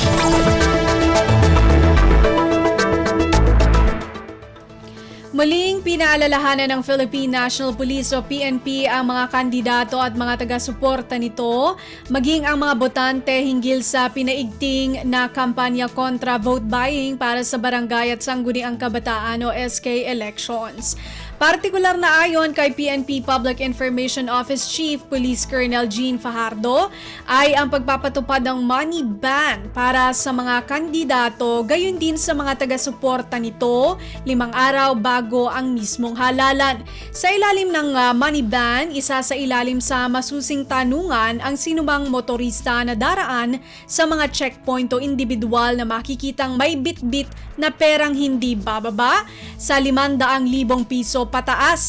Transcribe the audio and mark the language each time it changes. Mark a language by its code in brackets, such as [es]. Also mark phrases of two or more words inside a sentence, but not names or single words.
[tl] Muling pinaalalahanan ng Philippine National Police o PNP ang mga kandidato at mga taga-suporta nito, maging ang mga botante hinggil sa pinaigting na kampanya kontra [en] vote buying [tl] para sa barangay at sangguniang kabataan o [en] SK elections. [tl] Partikular na ayon kay PNP Public Information Office Chief Police Colonel Jean Fajardo ay ang pagpapatupad ng [en] money ban [tl] para sa mga kandidato gayon din sa mga taga-suporta nito 5 araw bago ang mismong halalan. Sa ilalim ng [en] money ban, [tl] isa sa ilalim sa masusing tanungan ang sinumang motorista na daraan sa mga checkpoint o individual na makikitang may bit-bit na perang hindi bababa sa 500,000 piso pataas.